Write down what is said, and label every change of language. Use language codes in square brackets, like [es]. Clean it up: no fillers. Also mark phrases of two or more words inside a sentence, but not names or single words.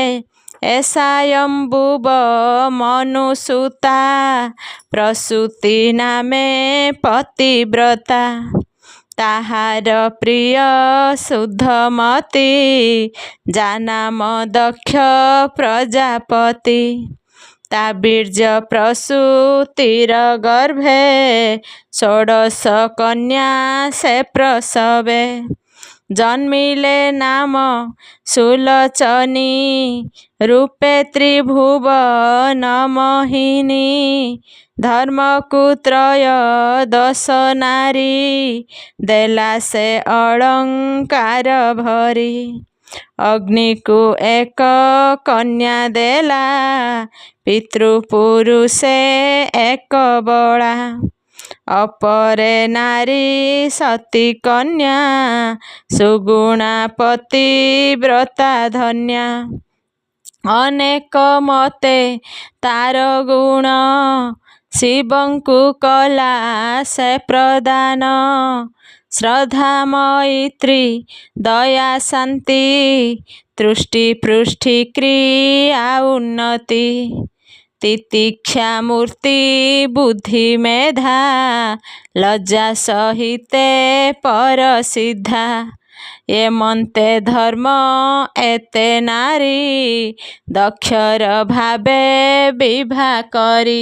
[or] ଏସାୟମ୍ବୁବ ମନୁସୁତା ପ୍ରସୂତି ନାମେ ପତିବ୍ରତା ତାହାର ପ୍ରିୟ ଶୁଦ୍ଧମତୀ ଜାନାମ ଦକ୍ଷ ପ୍ରଜାପତି ତା ବୀର୍ଜ ପ୍ରସୂତିର ଗର୍ଭେ 16 କନ୍ୟା ସେ ପ୍ରସବେ ଜନ୍ମିଲେ ନାମ ସୁଲୋଚନୀ ରୂପେ ତ୍ରିଭୁବନ ମୋହିନୀ ଧର୍ମକୁତ୍ରୟ 10 ନାରୀ ଦେଲା ସେ ଅଳଙ୍କାର ଭରି ଅଗ୍ନି କୋ ଏକ କନ୍ୟା ଦେଲା ପିତୃପୁରୁଷେ ଏକ ବଡ଼ା ଅପରେ ନାରୀ ସତୀ କନ୍ୟା ସୁଗୁଣା ପତିବ୍ରତା ଧନ୍ୟା ଅନେକ ମତେ ତାର ଗୁଣ ଶିବଙ୍କୁ କଲା ସେ ପ୍ରଦାନ ଶ୍ରଦ୍ଧା ମୈତ୍ରୀ ଦୟା ଶାନ୍ତି ତୁଷ୍ଟି ପୃଷ୍ଟି କ୍ରିୟା ଉନ୍ନତି ତିତିକ୍ଷା ମୂର୍ତ୍ତି ବୁଦ୍ଧି ମେଧା ଲଜ୍ଜା ସହିତେ ପରସିଦ୍ଧା। ଏମନ୍ତେ ଧର୍ମ ଏତେ ନାରୀ ଦକ୍ଷର ଭାବେ ବିଭା କରି।